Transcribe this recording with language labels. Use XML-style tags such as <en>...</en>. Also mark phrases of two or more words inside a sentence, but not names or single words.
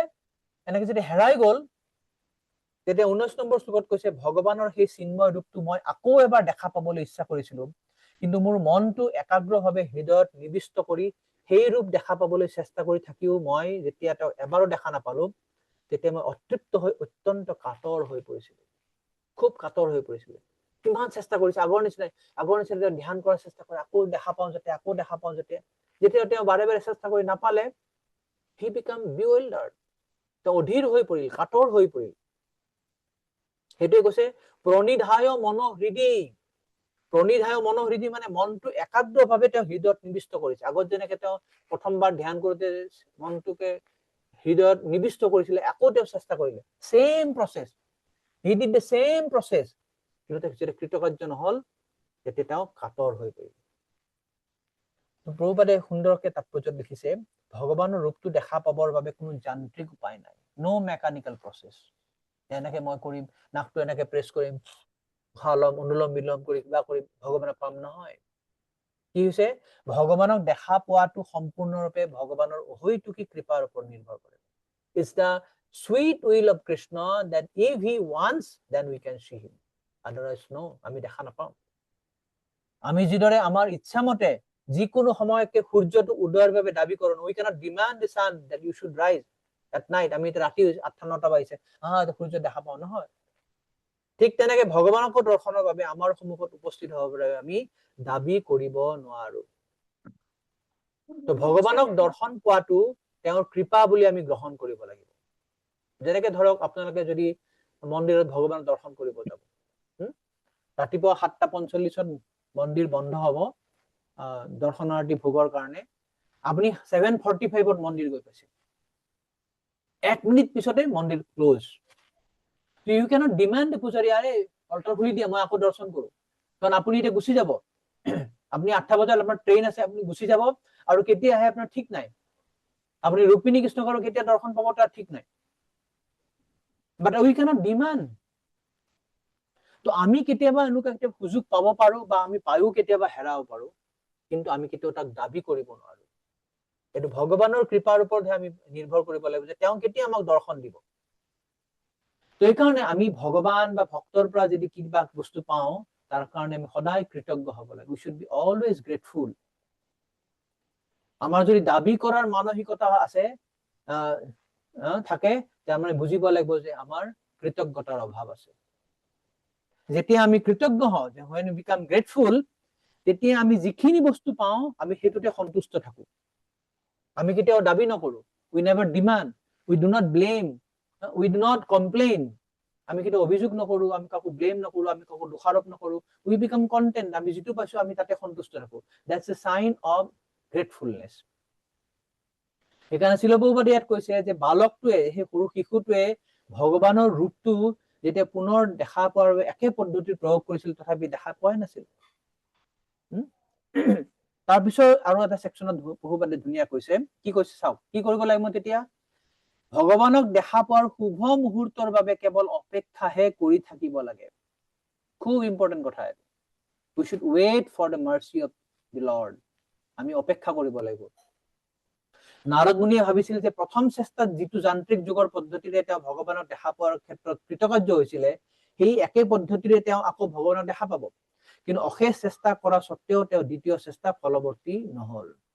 <as>এনেকে যদি হেৰাই গল, তেতিয়া 19 নম্বৰ শ্লোকত কৈছে, ভগৱানৰ সেই চিন্ময় ৰূপটো মই আকৌ এবাৰ দেখা পাবলৈ ইচ্ছা কৰিছিলো, কিন্তু মোৰ মনটো একাগ্ৰভাৱে হৃদয়ত নিবিষ্ট কৰি সেই ৰূপ দেখা পাবলৈ চেষ্টা কৰি থাকিও মই যেতিয়া তেওঁ এবাৰো দেখা নাপালো, তেতিয়া মই অতৃপ্ত হৈ অত্যন্ত কাতৰ হৈ পৰিছিলো, খুব কাতৰ হৈ পৰিছিলো। কিমান চেষ্টা কৰিছে, আগৰ নিচিনাই ধ্যান কৰাৰ চেষ্টা কৰে, আকৌ দেখা পাওঁ যাতে, যেতিয়া তেওঁ বাৰে বাৰে চেষ্টা কৰি নাপালে,</as> <en>he became bewildered,</en> <as>তেওঁ অধীৰ হৈ পৰিল, কাতৰ হৈ পৰিল। সেইটোৱে কৈছে প্ৰণিধায় মনোহৃদি। প্ৰণিধায় মনোহৃদি মানে মনটো একাগ্ৰভাৱে তেওঁ হৃদয়ত নিবিষ্ট কৰিছে। আগত যেনেকে তেওঁ প্ৰথমবাৰ ধ্যান কৰোতে মনটোকে হৃদয়ত নিবিষ্ট কৰিছিলে, আকৌ তেওঁ চেষ্টা কৰিলে,</as> <en>same process, he did the same process,</en> <as>কিন্তু যেতিয়া কৃতকাৰ্য নহল, তেতিয়া তেওঁ কাতৰ হৈ পৰিল। প্ৰভুপাদে সুন্দৰকে তাৎপৰ্যত লিখিছে, ভগৱানৰ ৰূপটো দেখা পাবৰ বাবে কোনো যান্ত্ৰিক উপায় নাই,</as> <en>no mechanical process.</en> <as>এনেকে মই কৰিম, নাকটো এনেকে প্ৰেছ কৰিম, অনুলম বিলোম কৰি কিবা কৰি ভগৱানক পাম, নহয়। কি হৈছে? ভগৱানক দেখা পোৱাটো সম্পূৰ্ণৰূপে ভগৱানৰ অহৈতুকী কৃপাৰ ওপৰত নিৰ্ভৰ কৰে।</as> <en>It's the sweet will of Krishna that if he wants, then we can see him. Otherwise, no,</en> <as>আমি দেখা নাপাওঁ। আমি যিদৰে আমাৰ ইচ্ছা মতে যিকোনো সময়কে সূৰ্যটো উদয়ৰ বাবে দাবী কৰো,</as> <en>we cannot demand the sun that you should rise at night,</en> <as>আমি ৰাতি 8-9টা বাজিছে, সূৰ্য দেখা পাওঁ, নহয়। ঠিক তেনেকে ভগৱানকো দৰ্শনৰ বাবে আমাৰ সন্মুখত উপস্থিত হ'ব বাবে আমি দাবী কৰিব নোৱাৰো। তো ভগৱানক দৰ্শন পোৱাটো তেওঁৰ কৃপা বুলি আমি গ্ৰহণ কৰিব লাগিব। যেনেকে ধৰক আপোনালোকে যদি মন্দিৰত ভগৱানক দৰ্শন কৰিব যাব, ৰাতিপুৱা 7:45 মন্দিৰ বন্ধ হ'ব দৰ্শনাৰ্থী ভোগৰ কাৰণে, আপুনি 7:45 মন্দিৰ গৈ পাইছে, 1 মিনিট পিছতে মন্দিৰ ক্লোজ।</as> <en>You cannot demand the</en> <as>পূজাৰী, আৰে অল্টাৰ খুলি দিয়া, মই আকৌ দৰ্শন কৰো। কাৰণ আপুনি এতিয়া গুচি যাব, আপুনি 8টা বজাত আপোনাৰ ট্ৰেইন আছে, আপুনি গুচি যাব, আৰু কেতিয়া আহে আপোনাৰ ঠিক নাই। আপুনি ৰুক্মিণী কৃষ্ণক কেতিয়া দৰ্শন পাব তাৰ ঠিক নাই।</as> <en>But we cannot demand.</en> <as>তো আমি কেতিয়াবা এনেকুৱা সুযোগ পাব পাৰো, বা আমি পায়ো কেতিয়াবা হেৰাব পাৰো, কিন্তু আমি কেতিয়াও তাক দাবী কৰিব নোৱাৰো। এইটো ভগৱানৰ কৃপাৰ ওপৰতহে আমি নিৰ্ভৰ কৰিব লাগিব, যে তেওঁ কেতিয়া আমাক দৰ্শন দিব। তো এইকাৰণে আমি ভগৱান বা ভক্তৰ পৰা যদি কিবা বস্তু পাওঁ, তাৰ কাৰণে আমি সদায় কৃতজ্ঞ হ'ব লাগে।</as> <en>We should be always grateful.</en> <as>আমাৰ যদি দাবী কৰাৰ মানসিকতা আছে থাকে, তাৰমানে বুজিব লাগিব যে আমাৰ কৃতজ্ঞতাৰ অভাৱ আছে। যেতিয়া আমি কৃতজ্ঞ হওঁ,</as> <en>when we become grateful,</en> <as>তেতিয়া আমি যিখিনি বস্তু পাওঁ আমি সেইটোতে সন্তুষ্ট থাকো। আমি কেতিয়াও দাবী নকৰো,</as> <en>we never demand, we do not blame, we do not complain,</en> <as>আমি কিন্তু অভিযোগ নকৰো, আমি কাকো ব্লেম নকৰো, আমি কাকো দোষাৰোপ নকৰো,</as> <en>we become content,</en> <as>আমি যিটো পাইছো আমি তাতে সন্তুষ্ট থাকো।</as> <en>That's a sign of gratefulness.</en> <as>সেইকাৰণে শিল প্ৰভুপাদে ইয়াত কৈছে যে বালকটোৱে, সেই সৰু শিশুটোৱে ভগৱানৰ ৰূপটো যেতিয়া পুনৰ দেখা পোৱাৰ বাবে একে পদ্ধতিৰ প্ৰয়োগ কৰিছিল, তথাপি দেখা পোৱাই নাছিল। তাৰপিছত আৰু এটা ছেকশ্যনত প্ৰভুপাদে ধুনীয়া কৈছে, কি কৈছে চাওক, কি কৰিব লাগে মই তেতিয়া? ভগৱানক দেখা পোৱাৰ শুভ মুহূৰ্তৰ বাবে কেৱল অপেক্ষাহে কৰি থাকিব লাগে। খুব ইম্পৰ্টেণ্ট কথা এইটো।</as> <en>We should wait for the mercy of the Lord.</en> <as>আমি অপেক্ষা কৰিব লাগিব। নাৰদ মুনিয়ে ভাবিছিল যে প্ৰথম চেষ্টাত যিটো যান্ত্ৰিক যুগৰ পদ্ধতিৰে তেওঁ ভগৱানক দেখা পোৱাৰ ক্ষেত্ৰত কৃতকাৰ্য হৈছিলে, সেই একে পদ্ধতিৰে তেওঁ আকৌ ভগৱানক দেখা পাব। কিন্তু অশেষ চেষ্টা কৰা স্বত্তেও তেওঁ দ্বিতীয় চেষ্টা ফলৱৰ্তী নহল।</as>